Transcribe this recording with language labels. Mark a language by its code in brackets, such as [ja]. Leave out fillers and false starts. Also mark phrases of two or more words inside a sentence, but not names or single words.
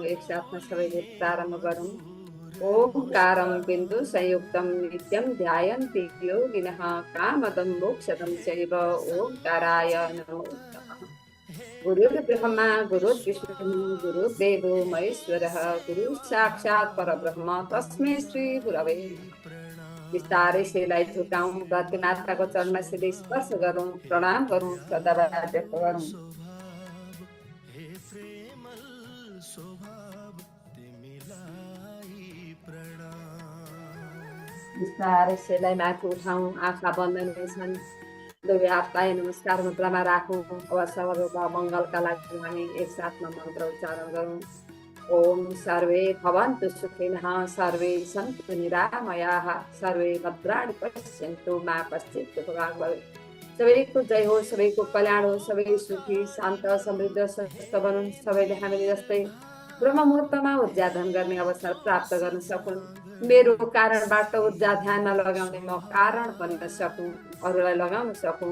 [ne] एकसाथमा सबैले प्रारम्भ गरौँ। [sa] ओंकारं बिन्दु संयुक्तं नित्यं ध्यायन्ति योगिनः कामदं मोक्षदं चैव ओंकाराय नमो नमः। गुरुर्ब्रह्मा गुरुर्विष्णु गुरुर्देवो महेश्वरः गुरु साक्षात् परब्रह्म तस्मै श्री गुरवे नमः। [ne] बिस्तारै शिरलाई झुकाउँ, माताको चरणमा सिधै स्पर्श गरौँ, प्रणाम गरौँ, श्रद्धाभाव व्यक्त गरौँ। बिस्तारै शिरलाई माथि उठाउँ, आँखा बन्द नै छन्। दुवै हातलाई नमस्कार मुद्रामा राखौँ। अब सर्वदा मङ्गलका लागि हामी एकसाथमा मन्त्र उच्चारण गरौँ। [sa] ओम सर्वे भवन्तु सुखिनः सर्वे सन्तु निरामयाः सर्वे भद्राणि पश्यन्तु मा कश्चित् दुःखभाग् भवेत्। [ne] सबैको जय हो, सबैको कल्याण हो, सबै सुखी शान्त समृद्ध स्वस्थ बनुन्। सबैले हामीले जस्तै ब्रह्म मुहूर्तमा ऊर्जा ध्यान गर्ने अवसर प्राप्त गर्न सकुन्। मेरो कारणबाट ऊर्जा ध्यानमा लगाउने म कारण बन्न सकौँ, अरूलाई लगाउन सकौँ।